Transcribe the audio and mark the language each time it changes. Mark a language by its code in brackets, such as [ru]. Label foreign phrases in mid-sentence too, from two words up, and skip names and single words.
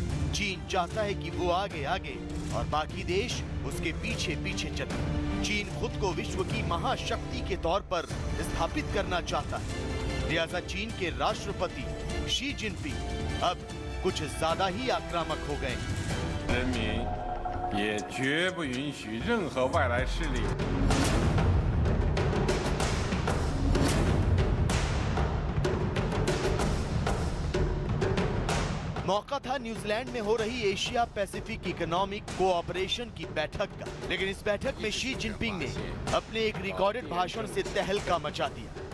[hi] चीन चाहता है कि वो आगे आगे और बाकी देश उसके पीछे पीछे चले। चीन खुद को विश्व की महाशक्ति के तौर पर स्थापित करना चाहता है। लिहाजा चीन के राष्ट्रपति शी जिनपिंग अब कुछ ज्यादा ही आक्रामक हो गए। [zh] 人民也绝不允许任何外来势力 [hi] मौका था न्यूजीलैंड में हो रही एशिया पैसिफिक इकोनॉमिक कोऑपरेशन की बैठक का, लेकिन इस बैठक में शी जिनपिंग ने अपने एक रिकॉर्डेड भाषण से तहलका मचा दिया।